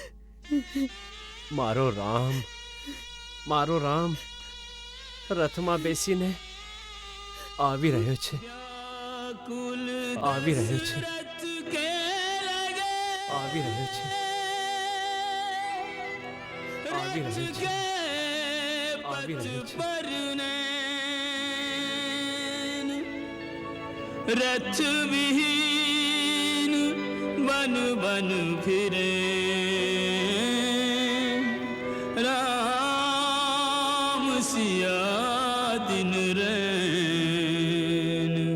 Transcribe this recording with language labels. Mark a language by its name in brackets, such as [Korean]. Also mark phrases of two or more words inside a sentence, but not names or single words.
[Gujarati] મારો રામ, મારો રામ રથમાં બેસીને આવી રહ્યો છે. આવી રહ્યો છે. આવી રહ્યો છે. આવી રહ્યો છે. આવી રહ્યો છે. [Hindi] रथ विहीन बन बन फिरे राम सिया दिन रैन.